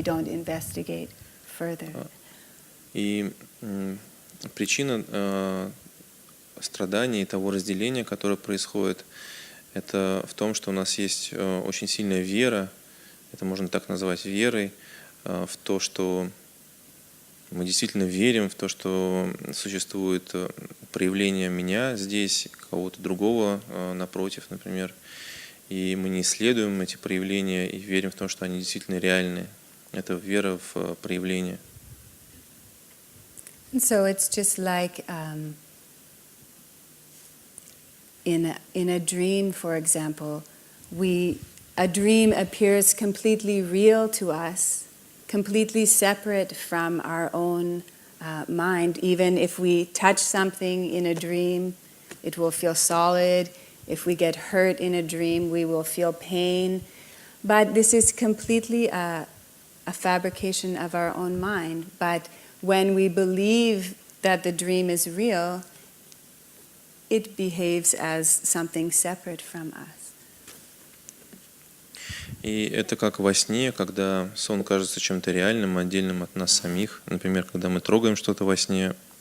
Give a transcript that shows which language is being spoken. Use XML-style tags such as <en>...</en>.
<en>We don't investigate further.</en> <ru>И причина страдания и того разделения, которое происходит, это в том, что у нас есть очень сильная вера, это можно так назвать верой, в то, что мы действительно верим в то, что существует проявление меня здесь, кого-то другого напротив, например, и мы не исследуем эти проявления и верим в то, что они действительно реальны. Это вера в проявление.</ru> <en>And so it's just like in a dream, for example, a dream appears completely real to us, completely separate from our own mind. Even if we touch something in a dream, it will feel solid. If we get hurt in a dream, we will feel pain. But this is completely a fabrication of our own mind. But when we believe that the dream is real, it behaves as something separate from us.</en> <ru>И это как во сне, когда сон кажется чем-то реальным, отдельным от нас самих. Например, когда мы трогаем что-то во сне,</ru>